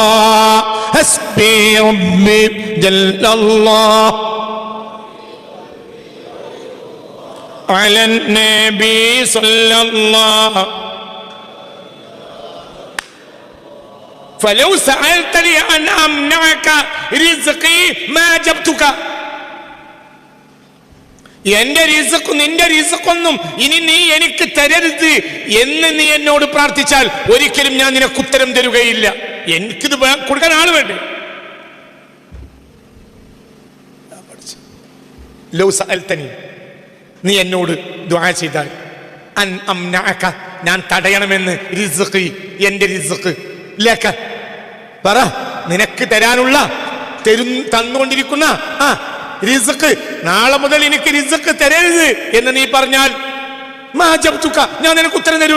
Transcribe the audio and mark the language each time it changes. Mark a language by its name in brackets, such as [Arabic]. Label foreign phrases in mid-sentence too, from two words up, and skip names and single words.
[Arabic] حسبي ربي جل الله على النبي صلى الله. فلو سألتني أن أمنعك رزقي ما جبتك. [Malayalam] എന്റെ റിസ്ഖ് നിന്റെ റിസ്ഖൊന്നും ഇനി നീ എനിക്ക് തരരുത് എന്ന് നീ എന്നോട് പ്രാർത്ഥിച്ചാൽ ഒരിക്കലും ഞാൻ നിനക്ക് ഉത്തരം തരുകയില്ല. എനിക്കിത് കൊടുക്കാൻ ആള് വേണ്ടേ? [Arabic] لو سألتني, [Malayalam] നീ എന്നോട് ദുആ ചെയ്താൽ, [Arabic] أن أمنعك, [Malayalam] ഞാൻ തടയണമെന്ന്, റിസ്ഖി, എന്റെ റിസ്ഖ്, ലക, പറ, നിനക്ക് തരാനുള്ള തന്നുകൊണ്ടിരിക്കുന്ന റിസ്ഖ്, നാളെ മുതൽ എനിക്ക് റിസ്ഖ് തരരുത് എന്ന് നീ പറഞ്ഞാൽ [Arabic] ما جبتك, [Malayalam] ഞാൻ നിനക്ക് ഉത്തരം തരൂല.